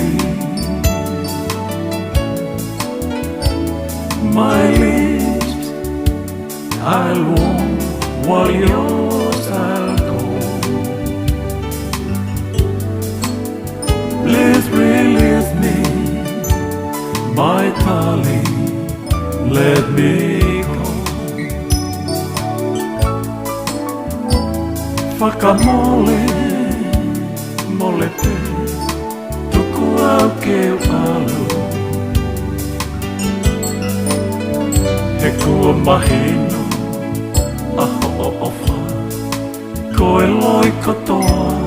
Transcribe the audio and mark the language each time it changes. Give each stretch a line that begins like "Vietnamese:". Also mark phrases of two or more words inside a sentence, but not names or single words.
English: My lips I'll warm while yours I'll cold. Please release me, my darling, let me go.
Tongan: Whakamole, mole te, tuku au ke alu. He kua mahino aho o ofa, ko e loi katoa.